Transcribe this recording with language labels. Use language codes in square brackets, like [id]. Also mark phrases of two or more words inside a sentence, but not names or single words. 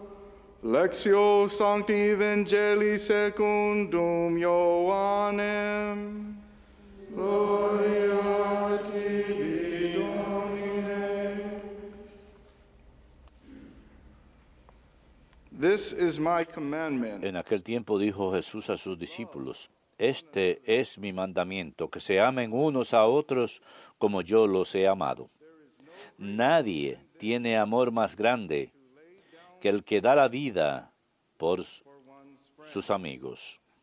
[la] Lectio Sancti Evangelii secundum Ioannem. Gloria a tibi, Domine. [en] This is my commandment. [es] En aquel tiempo dijo Jesús a sus discípulos: Este es mi mandamiento, que se amen unos a otros como yo los he amado. Nadie tiene amor más grande que el que da la vida por sus amigos.